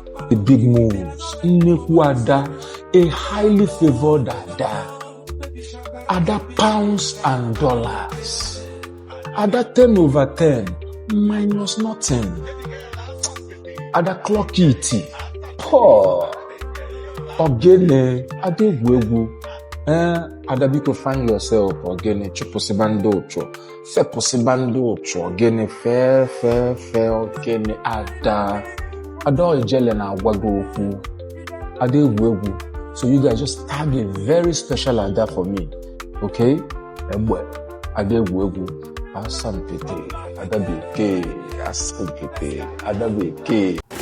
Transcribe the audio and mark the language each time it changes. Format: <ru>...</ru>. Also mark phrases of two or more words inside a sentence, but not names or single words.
<en>The big moves.</en> <ig>Nnekwu Ada.</ig> <en>A highly favored Ada. Ada pounds and dollars. Ada ten over ten. Minus nothing. Ada clock it. Poor.</en> <ig>Ogene. Ada egwu egwu.</ig> <en>Eh, Ada biko find yourself.</en> <ig>Ogene. Chụpụsịba ndị ụchụ. Fepụsịba ndị ụchụ. Ogene. Fe, fe, fe. Ogene. Ada. Ada Ijele na-agwa gị okwu. Ada egwu egwu.</ig> <en>So you guys just tag a very special Ada for me.</en> <ig>Okay? Egbe. Ada egwu egwu. Asampete. Ada Bekee. Asampete. Ada Bekee.</ig>